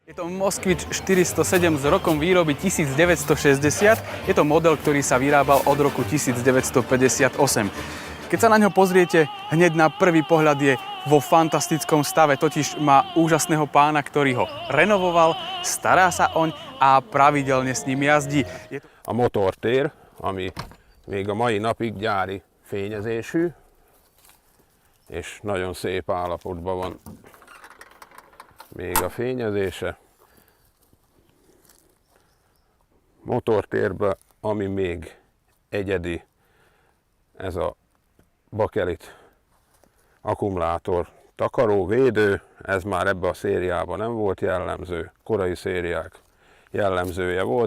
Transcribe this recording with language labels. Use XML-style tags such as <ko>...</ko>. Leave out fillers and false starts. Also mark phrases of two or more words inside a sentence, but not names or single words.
<sk>Je to Moskvič 407 s rokom výroby 1960. Je to model, ktorý sa vyrábal od roku 1958. Keď sa na ňo pozriete, hneď na prvý pohľad je vo fantastickom stave, totiž má úžasného pána, ktorý ho renovoval, stará sa oň a pravidelne s ním jazdí.</sk> <hu>A motortér, ami még a mai napig gyári fényezésű, és nagyon szép állapotban van még a fényezése. Motortérben, ami még egyedi, ez a bakelit akkumulátor takaró, védő, ez már ebbe a szériában nem volt jellemző, korai szériák jellemzője volt.</hu>